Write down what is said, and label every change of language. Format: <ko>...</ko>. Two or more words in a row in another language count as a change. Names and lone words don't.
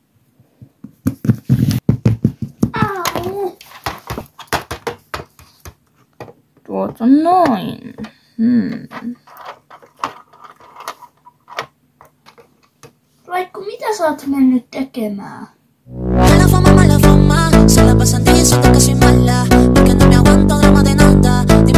<fi>Au! Tuota noin. Laikku, mitä sä oot mennyt tekemään?</fi> <es>Mala fama, se la pasan diciendo que soy mala, porque no me aguanto drama de nada.</es>